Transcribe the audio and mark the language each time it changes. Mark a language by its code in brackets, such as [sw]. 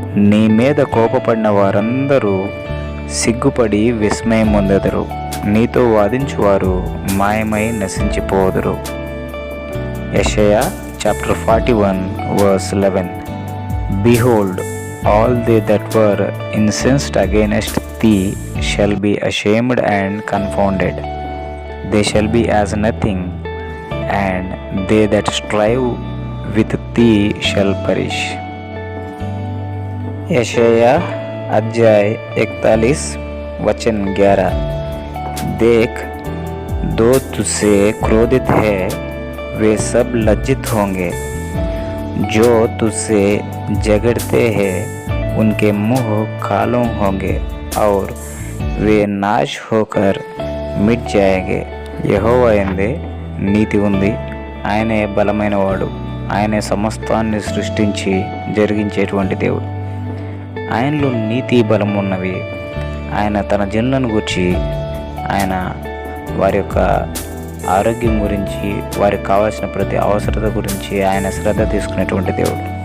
[te] నీ మీద కోపపడిన వారందరూ సిగ్గుపడి విస్మయం పొందెదరు, నీతో వాదించువారు మాయమై నశించిపోదురు. [en] యెషయా chapter 41 verse 11. Behold, all they that were incensed against thee shall be ashamed and confounded. They shall be as nothing, and they that strive with thee shall perish. [hi] यशाया अध्याय 41 वचन 11. देख, दो तुझसे क्रोधित है वे सब लज्जित होंगे, जो तुझसे झगड़ते हैं उनके मुंह कालों होंगे और वे नाश होकर मिट जाएंगे. [te] యెహోవా యందే నీతి ఉంది, ఆయనే బలమైన వాడు, ఆయనే సమస్తాన్ని సృష్టించి జరిగించేటువంటి దేవుడు. ఆయనలో నీతి బలం ఉన్నవి. ఆయన తన జనులను గురించి, ఆయన వారి యొక్క ఆరోగ్యం గురించి, వారికి కావాల్సిన ప్రతి అవసరత గురించి ఆయన శ్రద్ధ తీసుకునేటువంటి దేవుడు.